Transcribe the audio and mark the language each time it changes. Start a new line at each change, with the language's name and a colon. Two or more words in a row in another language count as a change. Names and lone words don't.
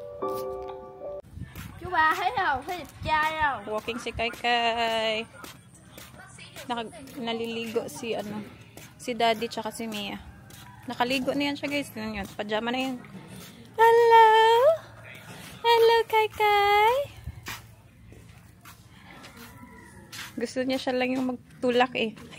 Vietnamese: Chú ba thấy không? Thấy đẹp trai không?
Filipino: Walking si Kai Kai. Naliligo si si Daddy tsaka si Mia. Nakaligo na yan siya guys. Yun, pajama na yan. Hello! Hello Kai Kai! Gusto niya siya lang yung magtulak eh.